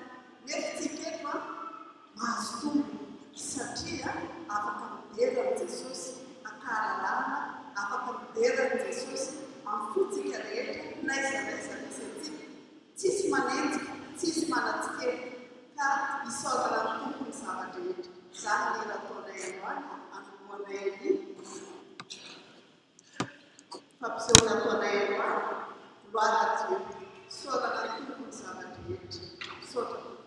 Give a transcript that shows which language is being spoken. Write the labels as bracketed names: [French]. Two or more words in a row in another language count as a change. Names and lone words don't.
[Malagasy] Nefa tsika eto a mahazo tombony satria afaka midera an' Jesosy akahalalana, afaka midera an' Jesosy amin'fotsika rehetra, naizanaiza misy atsika, tsisy manenjika, tsisy manatsikely, ka isaorana ny tompony zavatra rehetra. Izany ny nataonay androany anomboanay ny fampisehoana ataonay androany, [French] gloire à Dieu, [Malagasy] isaorana ny tompony zavatra rehetra. Misaotra.